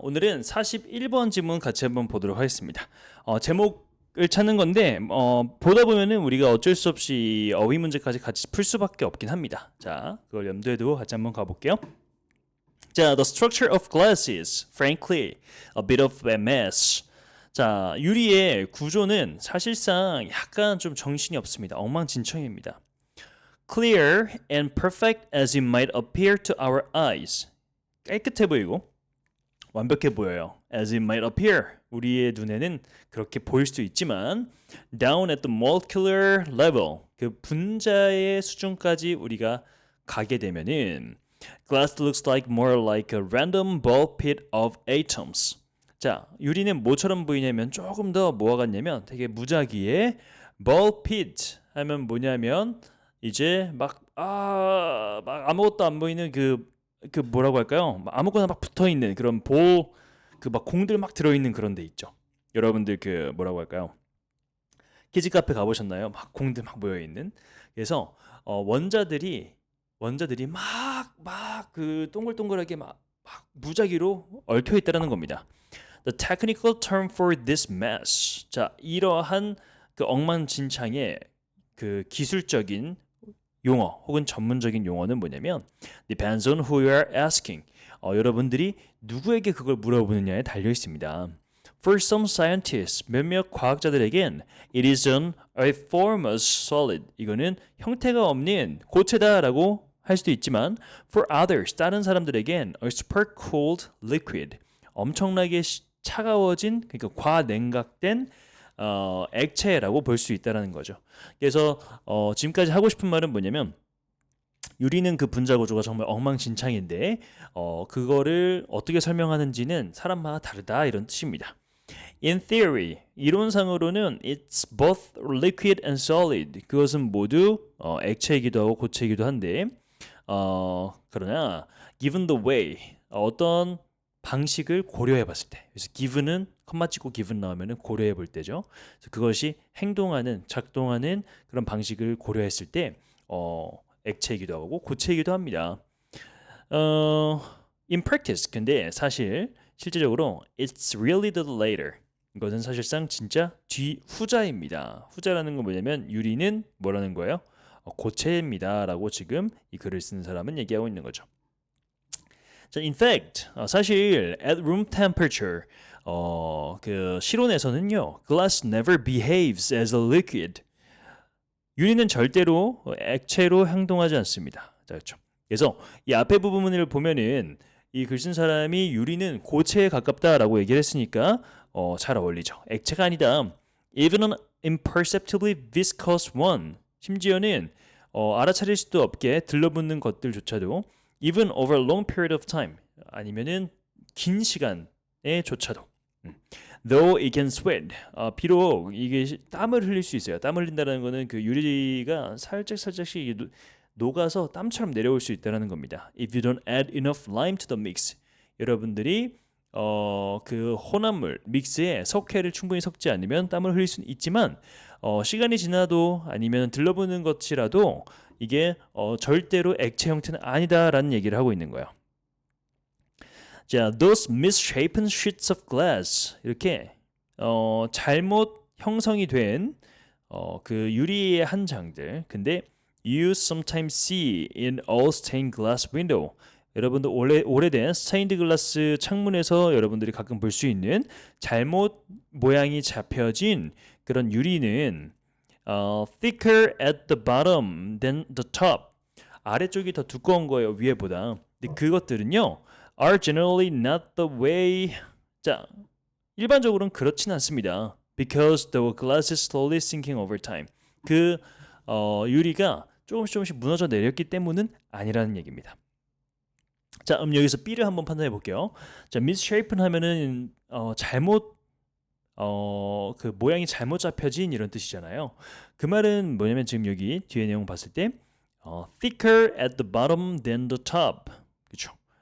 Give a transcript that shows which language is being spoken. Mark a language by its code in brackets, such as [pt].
[ko] 오늘은 41번 지문 같이 한번 보도록 하겠습니다. 제목을 찾는 건데 보다 보면은 우리가 어쩔 수 없이 어휘 문제까지 같이 풀 수밖에 없긴 합니다. 자, 그걸 염두에 두고 같이 한번 가볼게요. [en] 자, the structure of glass is, frankly, a bit of a mess. [ko] 자, 유리의 구조는 사실상 약간 좀 정신이 없습니다. 엉망진창입니다. [en] Clear and perfect as it might appear to our eyes. [ko] 깨끗해 보이고 완벽해 보여요. [en] As it might appear. [ko] 우리의 눈에는 그렇게 보일 수 있지만 [en] down at the molecular level. [ko] 그 분자의 수준까지 우리가 가게 되면은 [en] glass looks like more like a random ball pit of atoms. [ko] 자, 유리는 뭐처럼 보이냐면 조금 더 뭐가 같냐면 되게 무작위의 ball pit 하면 뭐냐면 이제 막 아무것도 안 보이는 그 뭐라고 할까요? 아무거나 막 붙어 있는 그런 그 막 공들 막 들어 있는 그런 데 있죠. 여러분들 그 뭐라고 할까요? 키즈 카페 가보셨나요? 막 공들 막 모여 있는. 그래서 원자들이 막 그 동글동글하게 막 무작위로 얽혀 있다라는 겁니다. [en] The technical term for this mess. [ko] 자, 이러한 그 엉망진창의 그 기술적인 용어 혹은 전문적인 용어는 뭐냐면 [en] depends on who you are asking. [ko] 여러분들이 누구에게 그걸 물어보느냐에 달려 있습니다. [en] For some scientists, [ko] 몇몇 과학자들에겐 [en] it is an amorphous solid. [ko] 이거는 형태가 없는 고체다라고 할 수도 있지만 [en] for others, [ko] 다른 사람들에겐 [en] a super cooled liquid. [ko] 엄청나게 차가워진 그러니까 과냉각된 액체라고 볼 수 있다는 거죠. 그래서 지금까지 하고 싶은 말은 뭐냐면 유리는 그 분자 구조가 정말 엉망진창인데 그거를 어떻게 설명하는지는 사람마다 다르다 이런 뜻입니다. [en] In theory, [ko] 이론상으로는 [en] it's both liquid and solid. [ko] 그것은 모두 액체이기도 하고 고체이기도 한데 그러나 [en] given the way, [ko] 어떤 방식을 고려해 봤을 때, 그래서 given은 컴마 찍고 given 나오면은 고려해 볼 때죠. 그래서 그것이 행동하는, 작동하는 그런 방식을 고려했을 때 액체이기도 하고 고체이기도 합니다. [en] In practice, [ko] 근데 사실 실제적으로 [en] it's really the later. [ko] 이것은 사실상 진짜 후자입니다. 후자라는 건 뭐냐면 유리는 뭐라는 거예요? 고체입니다라고 지금 이 글을 쓰는 사람은 얘기하고 있는 거죠. [en] 자, in fact, [ko] 사실 [en] at room temperature, [ko] 그 실온에서는요, [en] glass never behaves as a liquid. [ko] 유리는 절대로 액체로 행동하지 않습니다. 자, 그렇죠. 그래서 이 앞에 부분을 보면은 이 글 쓴 사람이 유리는 고체에 가깝다라고 얘기를 했으니까 잘 어울리죠. 액체가 아니다. [en] Even an imperceptibly viscous one. [ko] 심지어는 알아차릴 수도 없게 들러붙는 것들조차도 [en] even over a long period of time. [ko] 아니면은 긴 시간에조차도. [en] Though it can sweat. [ko] 비록 이게 땀을 흘릴 수 있어요. 땀 흘린다는 거는 그 유리가 살짝씩 녹아서 땀처럼 내려올 수 있다는 겁니다. [en] If you don't add enough lime to the mix. [ko] 여러분들이 그 혼합물 믹스에 석회를 충분히 섞지 않으면 땀을 흘릴 수는 있지만 시간이 지나도 아니면 들러붙는 것이라도 이게 절대로 액체 형태는 아니다라는 얘기를 하고 있는 거예요. 자, [en] those misshapen sheets of glass [ko] 이렇게 잘못 형성이 된 그 유리의 한 장들. [en] 근데 you sometimes see in all stained glass window. [ko] 여러분들 오래된 스테인드 글라스 창문에서 여러분들이 가끔 볼 수 있는 잘못 모양이 잡혀진 그런 유리는 [en] thicker at the bottom than the top. [ko] 아래쪽이 더 두꺼운 거예요, 위에보다. 근데 그것들은요, [en] are generally not the way. [ko] 자, 일반적으로는 그렇진 않습니다. [en] Because the glass is slowly sinking over time. [ko] 그 유리가 조금씩 무너져 내렸기 때문은 아니라는 얘기입니다. 자, 여기서 B를 한번 판단해 볼게요. 자, misshapen 하면은 잘못 그 모양이 잘못 잡혀진 이런 뜻이잖아요. 그 말은 뭐냐면 지금 여기 뒤에 내용 봤을 때 [en] thicker at the bottom than the top. [ko] 그렇죠?